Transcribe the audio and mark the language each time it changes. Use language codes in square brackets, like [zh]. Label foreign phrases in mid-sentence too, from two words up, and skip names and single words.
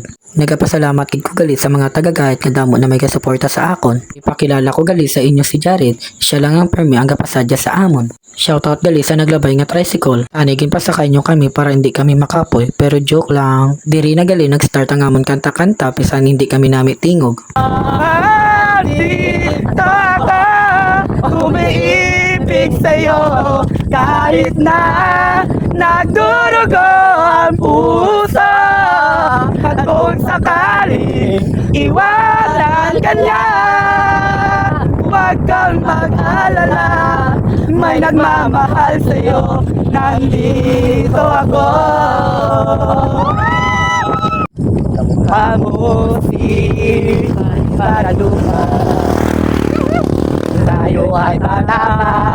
[hil] Nagapasalamat gid ko gali sa mga taga-guide nga damo na may kasuporta sa akon. Ipakilala ko gali sa inyo si Jared. Siya lang ang permi ang gapasadya sa amon. Shoutout gali sa naglabay nga tricycle. Anigin pa sakay nyo kami para hindi kami makapoy. Pero joke lang. Diri na gali nag-start ang amon kanta-kanta pisan hindi kami nami tingog. [tl] Umiibig sa'yo kahit na nagdurugo ang puso at kung sakaling iwanan ka niya huwag kang mag-alala may nagmamahal sa'yo nandito ako kamukha mo si Paralupa tayo ay patama.